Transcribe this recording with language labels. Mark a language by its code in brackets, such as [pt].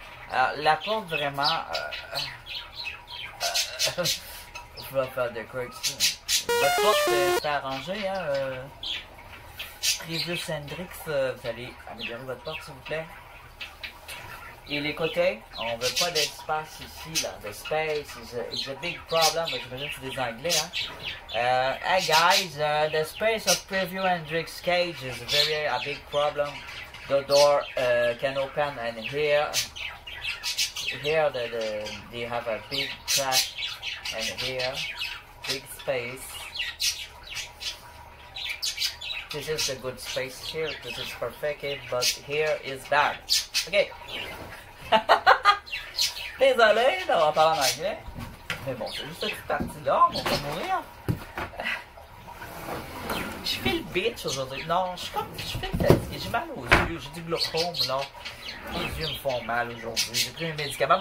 [fr] Alors, la porte, vraiment, je vais faire de quoi avec ça. Votre porte, c'est arrangé, hein. Previous Hendrix, vous allez améliorer votre porte, s'il vous plaît. Et les côtés, on veut pas d'espace ici, là. [en] The space is a big problem. [fr] J'imagine que c'est des anglais, hein. [en] Hey guys, the space of Preview Hendrix cage is a big problem. The door can open, and here they have a big crack, and here big space. This is the good space here. This is perfect, but here is bad. Okay. [fr] Désolé d'avoir parlé en anglais. Mais bon, c'est juste cette partie-là, on va mourir. Je fais le bitch aujourd'hui. Non, je fais le fatigué. J'ai mal aux yeux. J'ai du glaucome, là. Les yeux me font mal aujourd'hui. J'ai pris un médicament.